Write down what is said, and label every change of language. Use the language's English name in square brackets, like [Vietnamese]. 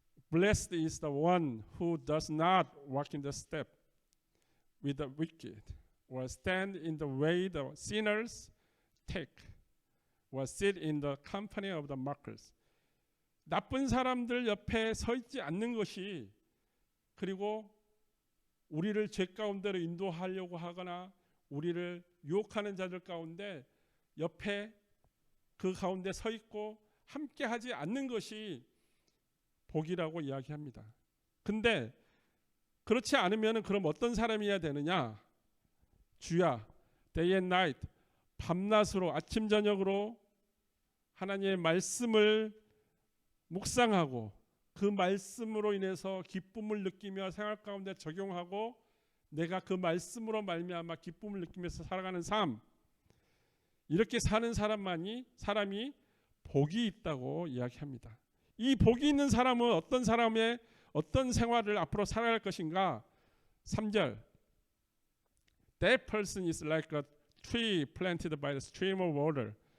[English] Blessed is the one who does not walk in the step with the wicked, or stand in the way the sinners take, or sit in the company of the mockers. [Korean] 나쁜 사람들 옆에 서 있지 않는 것이 그리고 우리를 죄 가운데로 인도하려고 하거나 우리를 유혹하는 자들 가운데 옆에 그 가운데 서 있고 함께 하지 않는 것이 복이라고 이야기합니다. 근데 그렇지 않으면 그럼 어떤 사람이어야 되느냐? 주야, [English] day and night, [Korean] 밤낮으로 아침 저녁으로 하나님의 말씀을 묵상하고 그 말씀으로 인해서 기쁨을 느끼며 생활 가운데 적용하고 내가 그 말씀으로 말미암아 기쁨을 느끼면서 살아가는 삶, 이렇게 사는 사람이 복이 있다고 이야기합니다. 이 복이 있는 사람은 어떤 사람의 어떤 생활을 앞으로 살아갈 것인가? [English] 3절 That person is like a tree planted by the stream of water.